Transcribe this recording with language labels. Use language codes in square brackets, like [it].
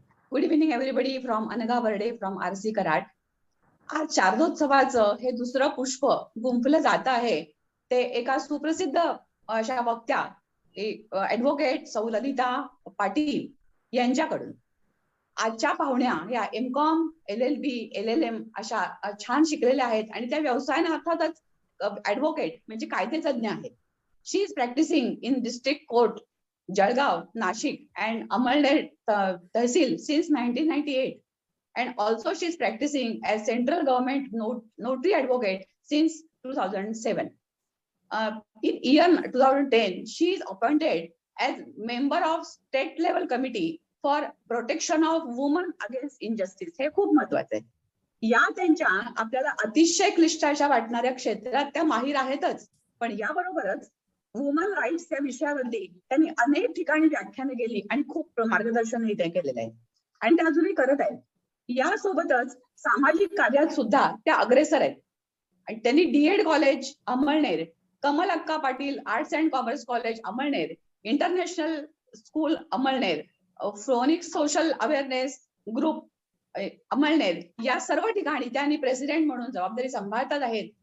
[en] Good evening everybody from Anagha Barde from RC Karad. [mr] आज शारदोत्सवाचं हे दुसरं पुष्प गुंफलं जात आहे ते एका सुप्रसिद्ध अशा वक्त्या ऍडव्होकेट सौ ललिता पाटील यांच्याकडून. आजच्या पाहुण्या या एमकॉम, LLB, LLM अशा छान शिकलेल्या आहेत आणि त्या व्यवसायाने अर्थातच ऍडव्होकेट म्हणजे कायदेतज्ञ आहेत. [en] She is practicing in district court Jalgaon, Nashik and Amalner Tehsil since 1998, and also she is practicing as central government notary advocate since 2007. In year 2010, she is appointed as member of state level committee for protection of women against injustice. [mr] हे खूप महत्वाचं आहे. या त्यांच्या आपल्याला अतिशय क्लिष्ट अशा वाटणाऱ्या क्षेत्रात त्या माहीर आहेतच, पण याबरोबरच वुमन राईट्स या विषयावरती त्यांनी अनेक ठिकाणी व्याख्याने केली आणि खूप मार्गदर्शनही ते केलेलं आहे आणि ते अजूनही करत आहेत. यासोबतच सामाजिक कार्यात सुद्धा त्या अग्रेसर आहेत आणि त्यांनी DED कॉलेज अमळनेर, कमल अक्का Patil arts and commerce college Amalner, international school Amalner, फ्रोनिक्स social awareness group Amalner या सर्व ठिकाणी त्यांनी प्रेसिडेंट म्हणून जबाबदारी सांभाळतात आहेत.